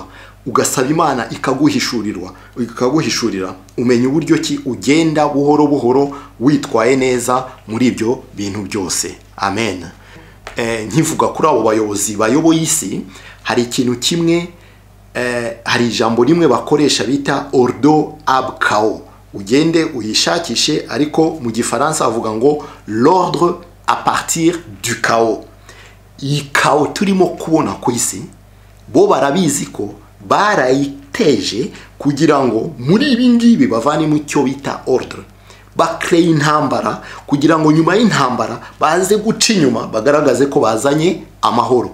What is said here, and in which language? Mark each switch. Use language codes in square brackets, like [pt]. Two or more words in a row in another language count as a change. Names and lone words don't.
[rw] Ugasaba Imana ikaguhishurira umenya uburyo ki ugenda buhoro buhoro witwaye neza muri ibyo bintu byose. Amen. Nkivuga kuri abo bayobozi bayoboye isi, hari ikintu kimwe, hari ijambo rimwe bakoresha bita [fr] ordre ab chaos. [rw] Ugende uyishakishe, ariko mu gifaransa avuga ngo [fr] l'ordre à partir du chaos. [rw] Iyi chaos turimo kubona ku isi, bo barabizi ko barayiteje kugira ngo muri ibi ngibi bavanemo icyo bita ordre, bakreye intambara kugira ngo nyuma y'intambara baze guca inyuma bagaragaze ko bazanye amahoro.